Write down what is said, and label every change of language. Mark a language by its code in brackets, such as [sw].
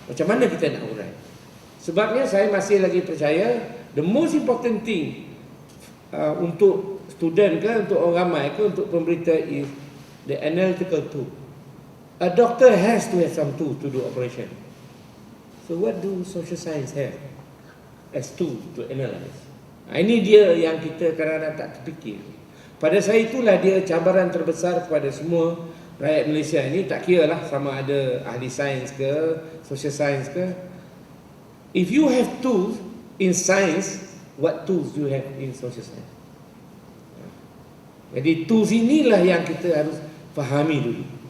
[ms] Macam mana kita nak urai? Sebabnya saya masih lagi percaya [en] the most important thing [ms] untuk student ke, untuk orang ramai ke, untuk pemberita [en] is the analytical tool. A doctor has to have some tool to do operation. So what do social science have as tool to analyze? [ms] Ini dia yang kita kadang-kadang tak terfikir. Pada saya itulah dia cabaran terbesar kepada semua rakyat Malaysia ini, tak kira lah sama ada ahli sains ke, social science ke. [en] If you have tools in science, what tools do you have in social science? [ms] Jadi tools inilah yang kita harus fahami dulu.